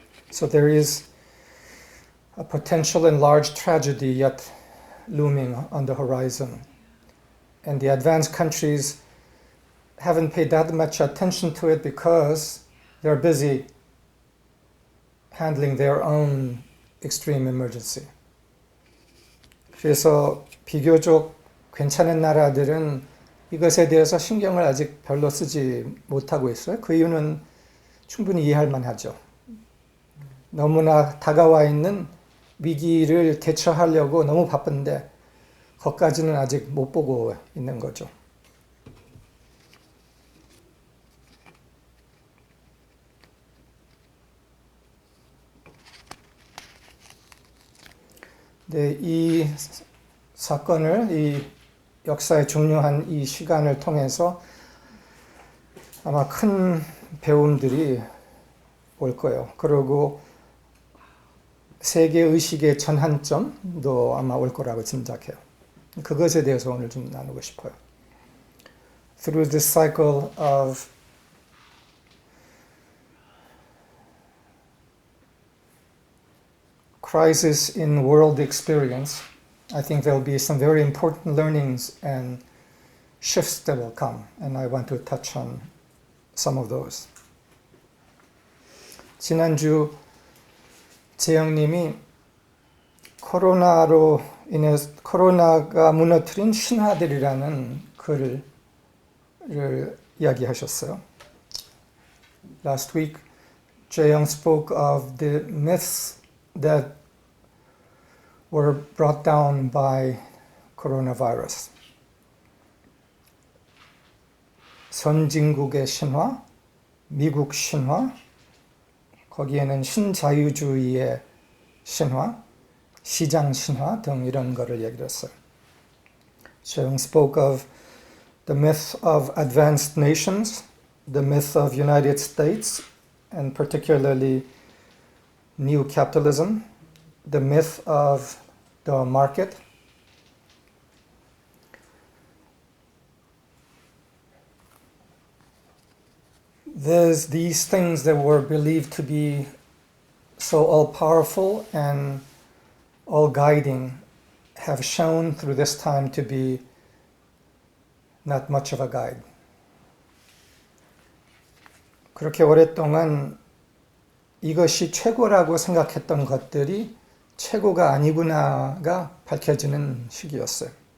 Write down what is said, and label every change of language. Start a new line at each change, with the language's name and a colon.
English: So there is a potential and large tragedy yet looming on the horizon. And the advanced countries haven't paid that much attention to it because they're busy handling their own extreme emergency.
Korean: 그래서 비교적 괜찮은 나라들은 이것에 대해서 신경을 아직 별로 쓰지 못하고 있어요. 그 이유는 충분히 이해할 만하죠. 너무나 다가와 있는 위기를 대처하려고 너무 바쁜데 거기까지는 아직 못 보고 있는 거죠. 네, 이 사건을, 이 역사의 중요한 이 시간을 통해서 아마 큰 배움들이 올 거예요. 그리고 세계 의식의 전환점도 아마 올 거라고 짐작해요. 그것에 대해서 오늘 좀 나누고 싶어요.
English: Through this cycle of crisis in world experience, I think there will be some very important learnings and shifts that will come, and I want to touch on some of those.
Korean: 지난주 재영님이 코로나로 인해서 코로나가 무너뜨린 신화들이라는 글을 이야기하셨어요.
English: Last week, 재영 spoke of the myths that were brought down by coronavirus.
Korean: 선진국의 신화, 미국 신화, 거기에는 신자유주의의 신화, 시장 신화 등 이런 거를 얘기를 했어요.
English: Cheung spoke of the myth of advanced nations, the myth of United States, and particularly new capitalism, the myth of the market. There's these things that were believed to be so all-powerful and all-guiding have shown through this time to be not much of a guide.
Korean: 그렇게 오랫동안 이것이 최고라고 생각했던 것들이 최고가 아니구나가 밝혀지는 시기였어요.